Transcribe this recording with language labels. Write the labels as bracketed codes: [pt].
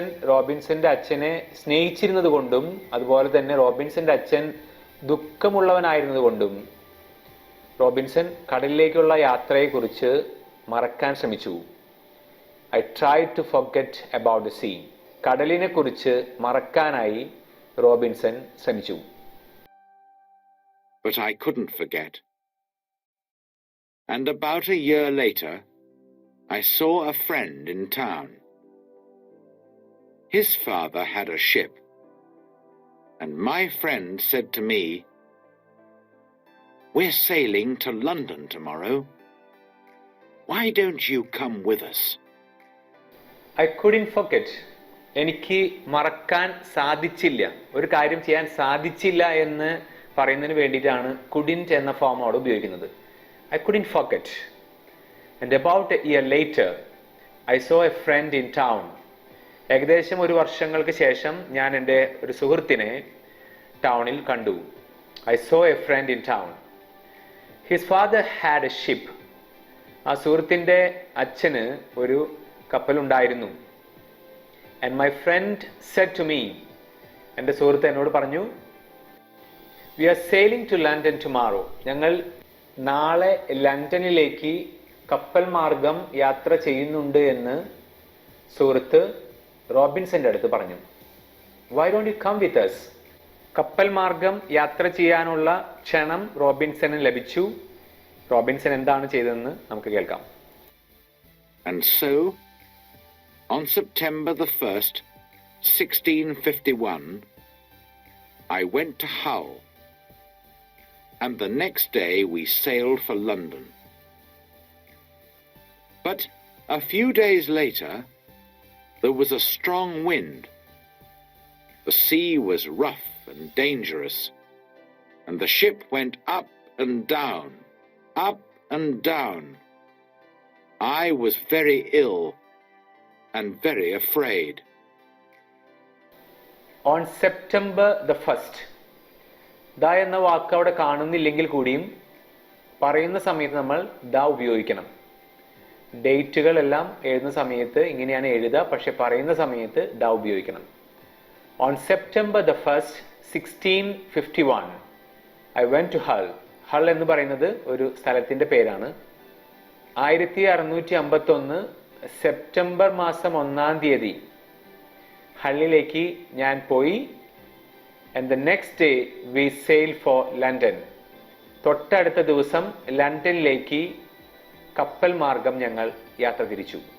[ml] റോബിൻസന്റെ അച്ഛനെ സ്നേഹിച്ചിരുന്നത് കൊണ്ടും അതുപോലെ തന്നെ റോബിൻസന്റെ അച്ഛൻ ദുഃഖമുള്ളവനായിരുന്നത് കൊണ്ടും റോബിൻസൺ കടലിലേക്കുള്ള യാത്രയെക്കുറിച്ച് മറക്കാൻ ശ്രമിച്ചു. [en] I tried to forget about the sea. [ml] കടലിനെ കുറിച്ച് മറക്കാനായി റോബിൻസൺ ശ്രമിച്ചു. [en] But I couldn't forget. And about a year later, I saw a friend in town. His father had a ship, and my friend said to me, "We're sailing to London tomorrow. Why don't you come with us?" I couldn't forget. [ml] എനിക്ക് മറക്കാൻ സാധിച്ചില്ല, ഒരു കാര്യം ചെയ്യാൻ സാധിച്ചില്ല എന്ന് പറയുന്നതിന് വേണ്ടിയിട്ടാണ് couldn't എന്ന ഫോം അവിടെ ഉപയോഗിക്കുന്നത്. [en] I couldn't forget. And about a year later, I saw a friend in town. [ml] ഏകദേശം ഒരു വർഷങ്ങൾക്ക് ശേഷം ഞാൻ എൻ്റെ ഒരു സുഹൃത്തിനെ ടൗണിൽ കണ്ടു. [en] I saw a friend in town. His father had a ship. [ml] ആ സുഹൃത്തിൻ്റെ അച്ഛന് ഒരു കപ്പലുണ്ടായിരുന്നു. [en] And my friend said to me, [ml] എൻ്റെ സുഹൃത്ത് എന്നോട് പറഞ്ഞു, [en] "We are sailing to London tomorrow." [ml] ഞങ്ങൾ നാളെ ലണ്ടനിലേക്ക് കപ്പൽ മാർഗം യാത്ര ചെയ്യുന്നുണ്ട് എന്ന് സുഹൃത്ത് റോബിൻസന്റെ അടുത്ത് പറഞ്ഞു. [en] Why don't you come with us? [ml] കപ്പൽ മാർഗം യാത്ര ചെയ്യാനുള്ള ക്ഷണം റോബിൻസന് ലഭിച്ചു. റോബിൻസൺ എന്താണ് ചെയ്തതെന്ന് നമുക്ക് കേൾക്കാം. [en] And so, on September the 1st, 1651, I went to Hull, and the next day we sailed for London. But a few days later, there was a strong wind. The sea was rough and dangerous, and the ship went up and down, up and down. I was very ill and very afraid. On September the 1st, [ml] the എന്ന വാക്ക് അവിടെ കാണുന്നില്ലെങ്കിൽ കൂടിയും പറയുന്ന സമയത്ത് നമ്മൾ the ഉപയോഗിക്കണം. ഡേറ്റുകളെല്ലാം എഴുതുന്ന സമയത്ത് ഇങ്ങനെയാണ് എഴുതുക, പക്ഷെ പറയുന്ന സമയത്ത് ദ ഉപയോഗിക്കണം. [en] On September the 1st, 1651, I went to Hull. [ml] Hull എന്ന് പറയുന്നത് ഒരു സ്ഥലത്തിൻ്റെ പേരാണ്. 1651 സെപ്റ്റംബർ മാസം 1-ാം തീയതി ഹള്ളിലേക്ക് ഞാൻ പോയി. [en] And the next day we sailed for London. [ml] തൊട്ടടുത്ത ദിവസം ലണ്ടനിലേക്ക് കപ്പൽ മാർഗം ഞങ്ങൾ യാത്ര തിരിച്ചു.